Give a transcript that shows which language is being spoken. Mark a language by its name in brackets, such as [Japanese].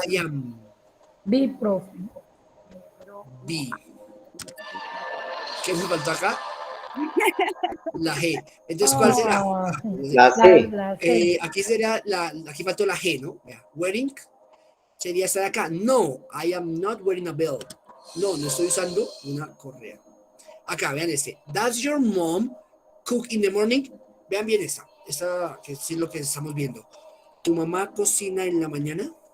[English] I am. [Spanish] B, profe. B. ¿Qué me faltó acá? La G. Entonces, ¿cuál será? Ah, La C. la C. Aquí sería aquí faltó la G, ¿no? Vea, [English] wearing [Spanish] sería esta de acá. [English] No, I am not wearing a belt. [Spanish] No, no estoy usando una correa. Acá, vean este. [English] Does your mom cook in the morning? [Spanish] Vean bien esta. Esta que es lo que estamos viendo. ¿Tu mamá cocina en la mañana?